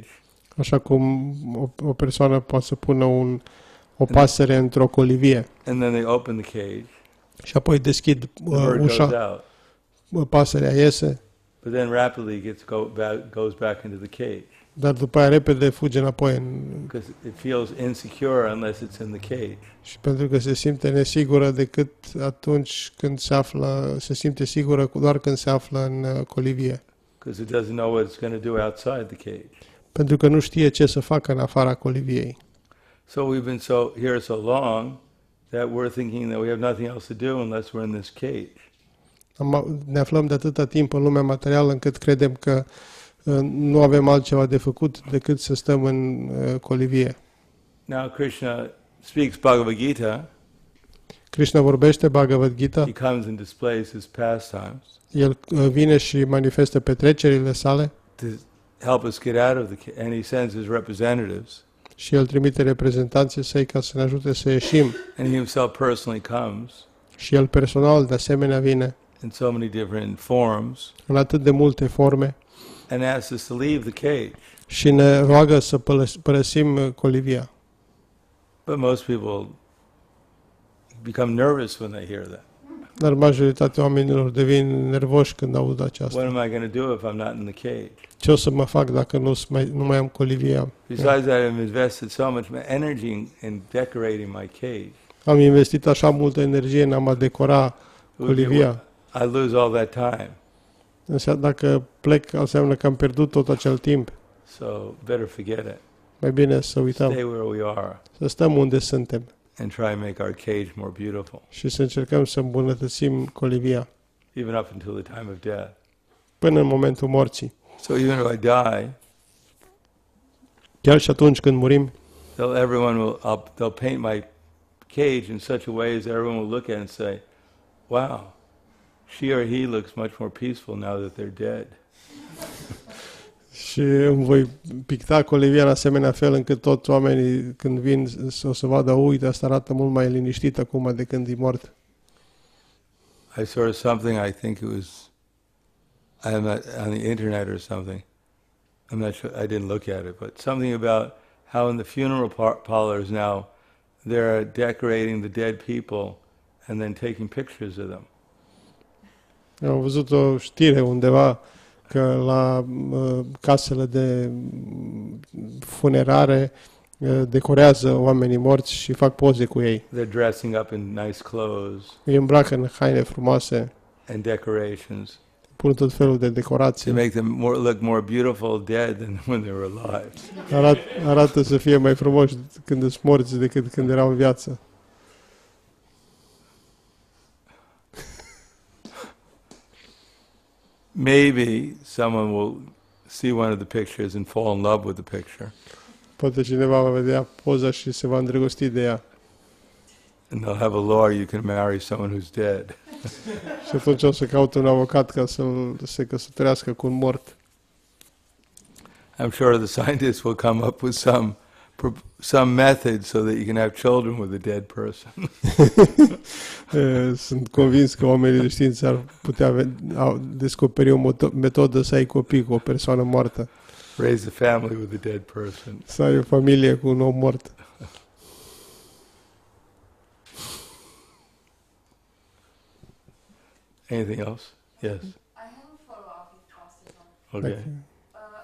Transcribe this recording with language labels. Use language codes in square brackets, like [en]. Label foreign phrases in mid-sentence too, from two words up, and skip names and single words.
[ro] Așa cum o persoană poate să pună o pasăre într-o colivie [en] and then they open the cage, [ro] și apoi deschid [en] the bird goes [ro] ușa, [en] out. [ro] pasărea iese, [en] But then rapidly it goes back into the cage, [ro] dar după aia repede fuge înapoi [en] because it feels insecure unless it's in the cage. [ro] și pentru că se simte nesigură decât atunci când se simte sigură doar când se află în colivie. [en] Because it doesn't know what it's going to do outside the cage. [ro] Pentru că nu știe ce să facă în afara coliviei. [en] So we've been here so long that we're thinking that we have nothing else to do unless we're in this cage. [ro] Ne aflăm de atâta timp în lumea materială încât credem că nu avem altceva de făcut decât să stăm în colivie. [en] Now Krishna speaks Bhagavad Gita. [ro] Krishna vorbește Bhagavad Gita, [en] He comes and displays his pastimes [ro] el vine și manifestă petrecerile sale [en] to help us get out of the cage, and he sends his representatives. [ro] și el trimite reprezentanții săi ca să ne ajute să ieșim. [en] And he himself personally comes [ro] Și el personal de asemenea vine [en] in so many different forms [ro] în atât de multe forme [en] and asks us to leave the cage. [ro] și ne roagă să părăsim colivia. [en] But most people become nervous when they hear that. [ro] Dar majoritatea oamenilor devin nervoși când aud aceasta. [en] What am I going to do if I'm not in the cage? [ro] Ce o să mă fac dacă nu mai am colivia? [en] Besides that, I've invested so much energy in decorating my cage. [ro] Am investit așa multă energie în a mă decora colivia. [en] I lose all that time. [ro] Înseamnă, dacă plec, înseamnă că am pierdut tot acel timp. [en] So better forget it. [ro] Mai bine să uităm, [en] Stay where we are [ro] să stăm unde suntem [en] and try and make our cage more beautiful, [ro] și să încercăm să îmbunătățim colivia [en] even up until the time of death. [ro] până în momentul morții. [en] So even if I die, [ro] Chiar și atunci când murim, [en] they'll paint my cage in such a way as everyone will look at it and say, "Wow, she or he looks much more peaceful now that they're dead." [ro] și îmi voi picta colivia în asemenea fel încât toți oamenii când vin o să vadă, uite, asta arată mult mai liniștit acum de când e mort. [en] I saw something, I think it was on the internet or something. I'm not sure, I didn't look at it, but something about how in the funeral parlors now, they're decorating the dead people and then taking pictures of them. [ro] Am văzut o știre undeva că la casele de funerare decorează oamenii morți și fac poze cu ei. [en] They're dressing up in nice clothes [ro] Îi îmbracă în haine frumoase, [en] and decorations [ro] pun tot felul de [en] to [ro] decorații. [en] make them look more beautiful dead than when they were alive. [ro] Arată să fie mai frumoși când sunt morți decât când erau în viață. [en] Maybe someone will see one of the pictures and fall in love with the picture, [ro] Poate cineva va vedea poza și se va îndrăgosti de ea. [en] and they'll have a law you can marry someone who's dead. [ro] Și atunci o să caute un avocat ca să se căsătorească cu un mort. [en] I'm sure the scientists will come up with some method so that you can have children with a dead person. [ro] Sunt convins că oamenii de știință ar putea descoperi o metodă să ai copii cu o persoană moartă. [en] Raise a family with a dead person. [ro] Să ai o familie cu un om mort. [en] Anything else? Yes. I have a follow-up if possible. Okay.